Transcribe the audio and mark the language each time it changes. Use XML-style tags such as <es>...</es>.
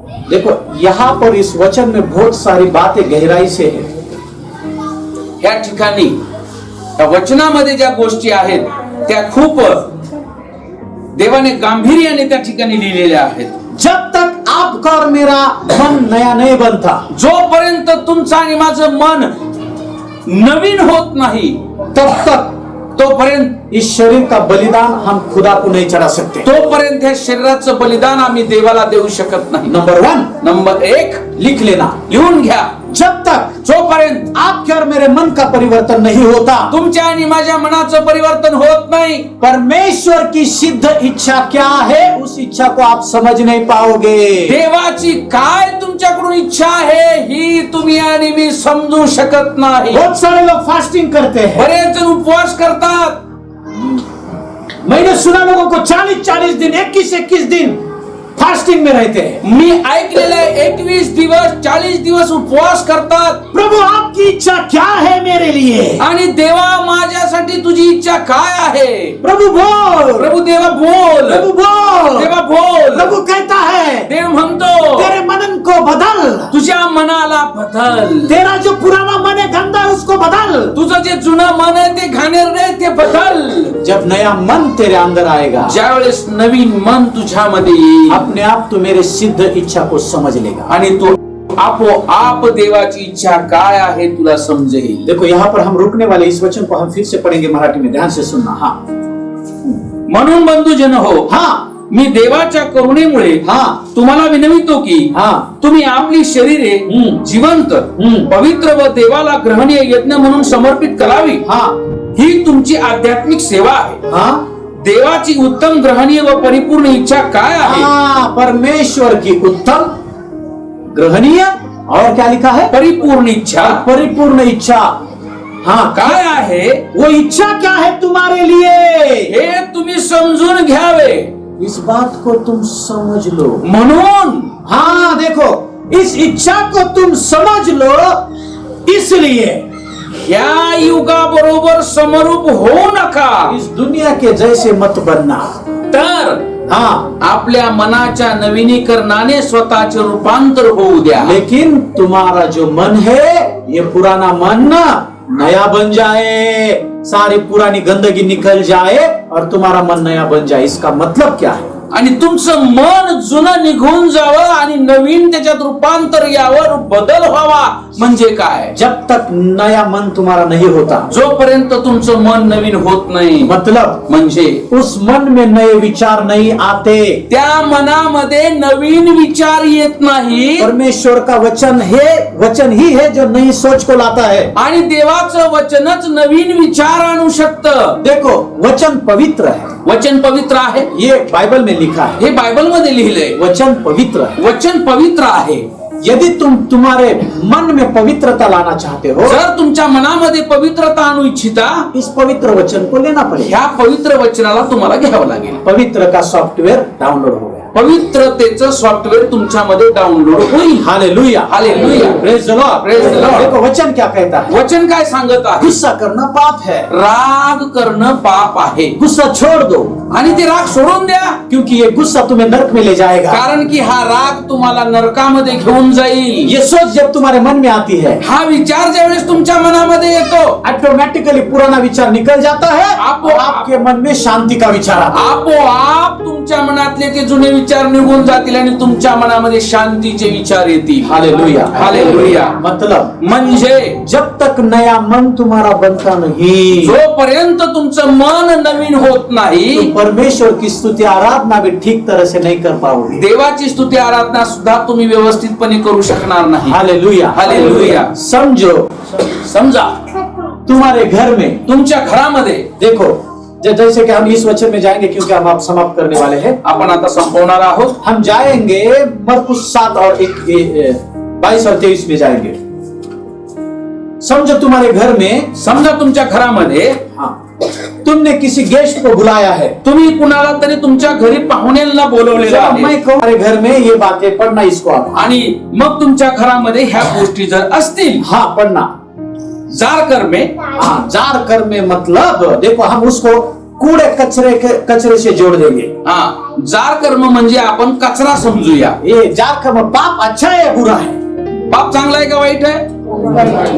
<hi>देखो यहाँ पर इस वचन में बहुत सारी बातें गहराई से है.</hi> <mr>या ठिकाणी या वचनामध्ये ज्या गोष्टी आहेत त्या खूप देवाने गांभीर्याने त्या ठिकाणी लिहिलेल्या आहेत.</mr> <hi>जब तक आपका और मेरा मन नया नहीं बनता,</hi> <mr>जोपर्यंत तुमचं आणि माझं मन नवीन होत नाही,</mr> <hi>तब तक</hi> <mr>तोपर्यंत</mr> <hi>इस शरीर का बलिदान हम खुदा को नहीं चढ़ा सकते.</hi> <mr>तोपर्यंत हे शरीराचं बलिदान आम्ही देवाला देऊ शकत नाही.</mr> <hi>नंबर 1</hi> <mr>नंबर 1</mr> <hi>लिख लेना,</hi> <mr>लिहून घ्या.</mr> <hi>जब तक</hi> <mr>जोपर्यंत</mr> <hi>आपके और मेरे मन का परिवर्तन नहीं होता,</hi> <mr>तुमच्या आणि माझ्या मनाचं परिवर्तन होत नाही,</mr> <hi>परमेश्वर की सिद्ध इच्छा क्या है उस इच्छा को आप समझ नहीं पाओगे.</hi> <mr>देवाची काय तुमच्याकडून इच्छा आहे ही तुम्ही आणि मी समजू शकत नाही.</mr> <hi>बहुत सारे लोग फास्टिंग करते हैं.</hi> <mr>बरेच जण उपवास करतात.</mr> <hi>मैंने सुना लोगों को 40-40 दिन 21-21 दिन फास्टिंग में रहते हैं.</hi> <mr>मी ऐकलेलं आहे 21 दिवस 40 दिवस उपवास करतात.</mr> <hi>प्रभु आपकी इच्छा क्या है मेरे लिए.</hi> <mr>आणि देवा माझ्यासाठी तुझी इच्छा काय आहे.</mr> <hi>प्रभु बोल.</hi> <mr>प्रभु देवा बोल.</mr> <hi>प्रभु बोल.</hi> <mr>देवा बोल.</mr> <hi>प्रभु कहता है</hi> <mr>देव म्हणतो</mr> <hi>तेरे मनन को बदल.</hi> <mr>तुझ्या मनाला बदल.</mr> <hi>तेरा जो पुराना मन है गंदा है उसको बदल.</hi> <mr>तुझं जे जुनं मन आहे ते घाणेरडं आहे ते बदल.</mr> <hi>जब नया मन तेरे अंदर आएगा,</hi> <mr>ज्यावेळेस नवीन मन तुझ्यामध्ये येईल,</mr> <hi>अपने आप तू मेरे सिद्ध इच्छा को समझ लेगा.</hi> <mr>आणि तू आपोआप देवाची इच्छा काय आहे तुला समजेल.</mr> <hi>देखो यहाँ पर हम रुकने वाले इस वचन को हम फिर से पढ़ेंगे मराठी में, ध्यान से सुनना. हाँ,</hi> <mr>म्हणून बंधुजन हो,</mr> <hi>हाँ</hi> <mr>मी देवाच्या करुणेमुळे</mr> <hi>हाँ</hi> <mr>तुम्हाला विनवितो की</mr> <hi>हाँ</hi> <mr>तुम्ही आपली शरीरे जिवंत, पवित्र व देवाला ग्रहणीय यज्ञ म्हणून समर्पित करावी.</mr> <hi>हाँ</hi> <mr>ही तुमची आध्यात्मिक सेवा आहे.</mr> <hi>हाँ</hi> <mr>देवाची उत्तम, ग्रहणीय व परिपूर्ण इच्छा काय आहे?</mr> <hi>हाँ, परमेश्वर की उत्तम, ग्रहणीय और क्या लिखा है?</hi> <mr>परिपूर्ण इच्छा</mr> <hi>परिपूर्ण इच्छा. हाँ,</hi> <mr>काय आहे</mr> <hi>वो इच्छा क्या है तुम्हारे लिए?</hi> <mr>हे तुम्ही समजून घ्यावे.</mr> <hi>इस बात को तुम समझ लो.</hi> <mr>म्हणून</mr> <hi>हाँ देखो, इस इच्छा को तुम समझ लो, इसलिए</hi> <mr>या युगाबरोबर समरूप होऊ नका,</mr> <hi>इस दुनिया के जैसे मत बनना.</hi> <mr>तर</mr> <hi>हाँ,</hi> <mr>आपल्या मनाच्या नवीनीकरणाने स्वतःचे रूपांतर होऊ द्या.</mr> <hi>लेकिन तुम्हारा जो मन है, ये पुराना मन ना नया बन जाए, सारी पुरानी गंदगी निकल जाए और तुम्हारा मन नया बन जाए. इसका मतलब क्या है?</hi> <mr>आणि तुमचं मन जुनं निघून जावं आणि नवीन त्याच्यात रूपांतर यावं, बदल व्हावा. म्हणजे काय?</mr> <hi>जब तक नया मन तुम्हारा नहीं होता,</hi> <mr>जोपर्यंत तुमचं मन नवीन होत नाही,</mr> <hi>मतलब</hi> <mr>म्हणजे</mr> <hi>उस मन में नए विचार नहीं आते.</hi> <mr>त्या मनामध्ये नवीन विचार येत नाही.</mr> <hi>परमेश्वर का वचन ही है जो नई सोच को लाता है.</hi> <mr>आणि देवाचं वचनच नवीन विचार आणू शकतं.</mr> <hi>देखो, वचन पवित्र है,</hi> <mr>वचन पवित्र आहे,</mr> <hi>ये बाइबल में लिखा है.</hi> <mr>हे बायबल मध्ये लिहिलंय.</mr> <hi>वचन पवित्र है.</hi> <mr>वचन पवित्र आहे.</mr> <hi>यदि तुम तुम्हारे मन में पवित्रता लाना चाहते हो,</hi> <mr>जर तुमच्या मनामध्ये पवित्रता आणू इच्छिता,</mr> <hi>इस पवित्र वचन को लेना पड़ेगा.</hi> <mr>ह्या पवित्र वचनाला तुम्हाला घ्यावं लागेल.</mr> <hi>पवित्र का सॉफ्टवेयर डाउनलोड हो गया.</hi> <mr>पवित्रतेचं सॉफ्टवेअर तुमच्यामध्ये डाउनलोड होईल. Hallelujah, hallelujah.</mr> <en>Praise the Lord. Praise the Lord.</en> <hi>देखो वचन क्या कहता है?</hi> <mr>वचन काय सांगत आहे?</mr> <hi>गुस्सा करना पाप है.</hi> <mr>राग करणं पाप आहे.</mr> <hi>गुस्सा छोड़ दो,</hi> <mr>आणि ते राग सोडून द्या,</mr> <hi>क्योंकि ये गुस्सा तुम्हें नरक में ले जाएगा.</hi> <mr>कारण की हा राग तुम्हाला नरकामध्ये घेऊन जाईल.</mr> <hi>ये सोच जब तुम्हारे मन में आती है,</hi> <mr>हा विचार ज्यावेळेस तुमच्या मनामध्ये येतो,</mr> <hi>ऑटोमेटिकली पुराना विचार निकल जाता है,</hi> <mr>आपो-</mr> <hi>और आपके मन में शांति का विचार आता है.</hi> <mr>आपोआप तुमच्या मनातले ते जुने विचार निघून जातील आणि तुमच्या मनामध्ये शांतीचे विचार येतील. Hallelujah, hallelujah.</mr> <hi>मतलब</hi> <mr>म्हणजे</mr> <hi>जब तक नया मन तुम्हारा बनता नहीं,</hi> <mr>जोपर्यंत तुमचं मन नवीन होत नाही,</mr> <hi>तो परमेश्वर की स्तुति आराधना भी ठीक तरह से नहीं कर पाओगे.</hi> <mr>देवाची स्तुती आराधना सुद्धा तुम्ही व्यवस्थितपणे करू शकणार नाही. Hallelujah, hallelujah.</mr> <hi>समझो,</hi> <mr>समजा</mr> <hi>तुम्हारे घर में,</hi> <mr>तुमच्या घरामध्ये,</mr> <hi>देखो जैसे कि हम इस वचन में जाएंगे, क्योंकि हम आप समाप्त करने वाले हैं.</hi> <mr>आपण आता संपवणार आहोत.</mr> <hi>हम जाएंगे मरकुस 7 और 22 और 23 में जाएंगे. समझो तुम्हारे घर में,</hi> <mr>समजा तुमच्या घरामध्ये</mr> <hi>हाँ, तुमने किसी गेस्ट को बुलाया है.</hi> <mr>तुम्ही कुणाला तरी तुमच्या घरी पाहुण्यांना बोलवलेलं</mr> <hi>जब</hi> <mr>आहे</mr> <hi>मैं कहूँ हमारे घर में ये बातें पढ़ना, इसको आप</hi> <mr>आणि मग तुमच्या घरामध्ये ह्या गोष्टी जर असतील,</mr> <hi>हाँ पढ़ना. जार कर में, हाँ, जार कर में मतलब देखो, हम उसको कूड़े कचरे से जोड़ देंगे.</hi> <mr>हा, जार कर्म म्हणजे आपण कचरा समजूया.</mr> <hi>ये जार कर्म पाप अच्छा है या बुरा है?</hi> <mr>पाप चांगला आहे का वाईट आहे?</mr>